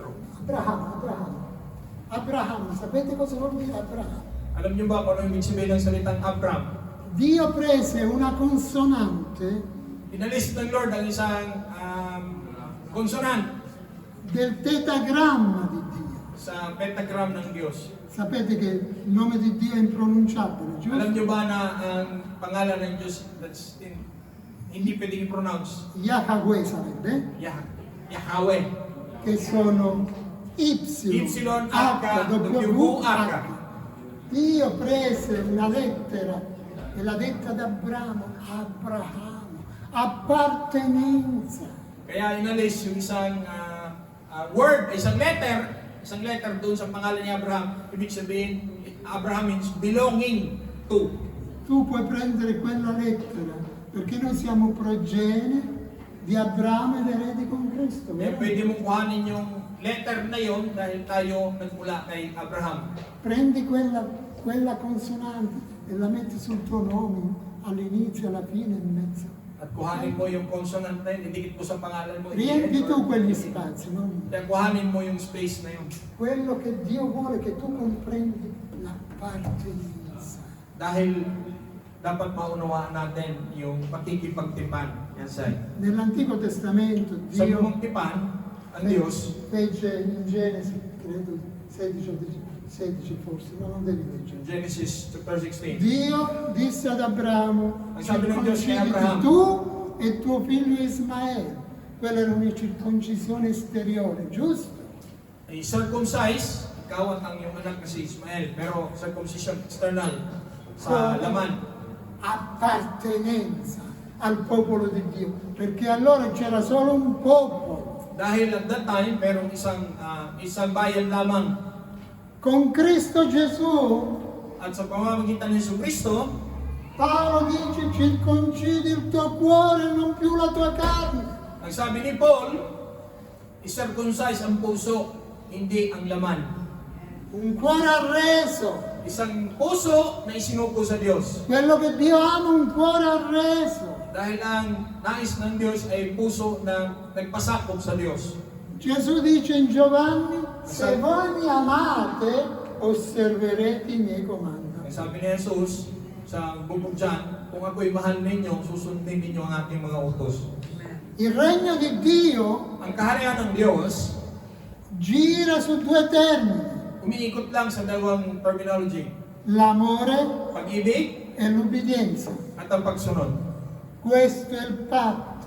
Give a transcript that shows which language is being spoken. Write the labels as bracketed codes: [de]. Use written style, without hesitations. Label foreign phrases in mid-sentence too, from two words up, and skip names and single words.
[it] Abraham, sapete cosa vuol dire Abraham? [tl] Alam niyo ba kung ano ibig sabihin ng salitang Abraham? [it] Dio prese una consonante [tl] Inalis ng Lord ang isang consonant [it] del tetagramma di Dio. [tl] sa pentagram ng Diyos. [it] Sapete che il nome di Dio è impronunciabile, [tl] Alam [it] giusto? [tl] niyo ba na ang pangalan ng Diyos hindi pwedeng i-pronounce? [it] Yahweh sarebbe, Yahweh. che sono Y, YHWH. Dio prese una lettera e la detta ad Abramo, appartenenza. [tl] Kaya inalis yung isang word, isang letter doon sa pangalan ni Abraham. Ibig sabihin, Abraham [en] means belonging to. [it] Tu puoi prendere quella lettera perché noi siamo progenie di Abramo ed eredi con Cristo. [tl] Kaya [it] Vero? [tl] pwede mong kuhanin yung letter na yon dahil tayo nagmula kay Abraham. [it] Prendi quella consonante e la metti sul tuo nome all'inizio, alla fine, in mezzo. [tl] At kuhanin mo yung consonant na yun, idikit mo sa pangalan mo. [it] Riempi tu quegli spazi, no? [tl] Kaya kuhanin mo yung space na yun. [it] Quello che Dio vuole che tu comprendi l'appartenenza. [tl] Dahil dapat maunawaan natin yung pakikipagtipan. Yan say. [it] Nell'Antico Testamento [tl] Sa [it] Dio [tl] lumang tipan, ang Diyos, [it] fece in Genesi, credo 16 o 16 forse, ma non devi leggere. [en] Genesis chapter 16. [it] Dio disse ad Abramo, [tl] Ang sabi ng Diyos kay [it] circoncidi [tl] Abraham, [it] tu e tuo figlio Ismaele. Quella era una circoncisione esteriore, giusto? [tl] I-circumcise, ikaw at ang iyong anak na si Ismael, pero [en] circumcision external [tl] sa laman. [it] Appartenenza al popolo di Dio, perché allora c'era solo un popolo. [tl] Dahil [en] at that time, [tl] merong isang bayan lamang. [it] Con Cristo Gesù [tl] At sa pamamagitan ni Jesucristo, [it] Paolo dice circoncidi il tuo cuore e non più la tua carne. [tl] Ang sabi ni Paul, i-circumcise ang puso, hindi ang laman. [it] Un cuore arreso. [tl] Isang puso na isinuko sa Diyos. [it] Quello che Dio ama, un cuore arreso. [tl] Dahil ang nais ng Diyos ay puso na nagpasakop sa Diyos. [it] Gesù dice in Giovanni, se voi mi amate, osserverete i miei comandamenti. [tl] Ang sabi ni Jesus sa bukod dyan, kung ako'y mahal ninyo, susundin ninyo ang ating mga utos. [it] Il regno di Dio [tl] Ang kaharian ng Diyos, [it] gira su due termini, [tl] umiikot lang sa dalawang terminology. [it] l'amore [tl] Pag-ibig [it] e l'ubbidienza. [tl] at ang pagsunod. [it] Questo è il patto.